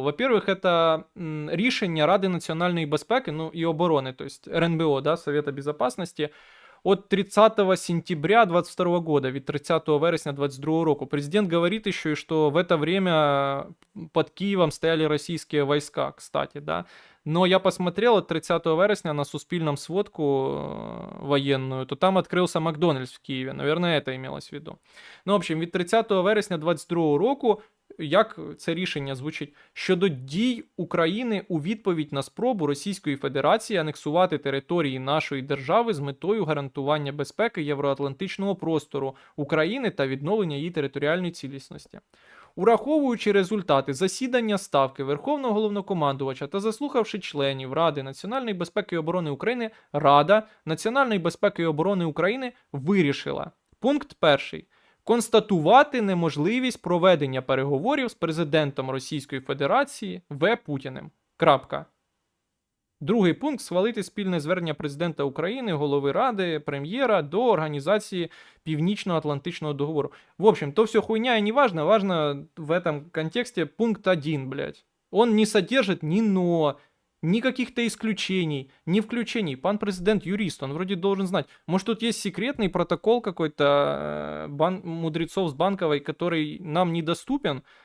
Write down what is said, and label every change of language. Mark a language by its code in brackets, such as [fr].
[ru] Во-первых, это [uk] рішення Ради національної безпеки, [ru] ну, и обороны, то есть РНБО, да, Совета Безопасности, от 30 сентября 22 года, [uk] від 30 вересня 22 року. [ru] Президент говорит еще, что в это время под Киевом стояли российские войска, кстати, да. Но я посмотрел от [uk] 30 вересня [ru] на Суспільном сводку военную, то там открылся Макдональдс в Киеве. Наверное, это имелось в виду. Ну, в общем, [uk] від 30 вересня 22 року, як це рішення звучить, щодо дій України у відповідь на спробу Російської Федерації анексувати території нашої держави з метою гарантування безпеки євроатлантичного простору України та відновлення її територіальної цілісності. Ураховуючи результати засідання Ставки Верховного Головнокомандувача та заслухавши членів Ради національної безпеки і оборони України, Рада національної безпеки і оборони України вирішила. Пункт 1. Констатувати неможливість проведення переговорів з президентом Російської Федерації В. Путіним. Крапка. Другий пункт – схвалити спільне звернення президента України, голови Ради, прем'єра до Організації Північно-Атлантичного договору. [ru] В общем, то все хуйня и не важно. Важно в этом контексте пункт 1, блядь. Он не содержит ни «но», Ни каких-то исключений, ни включений. Пан президент юрист, он вроде должен знать. Может, тут есть секретный протокол какой-то мудрецов с Банковой, который нам недоступен?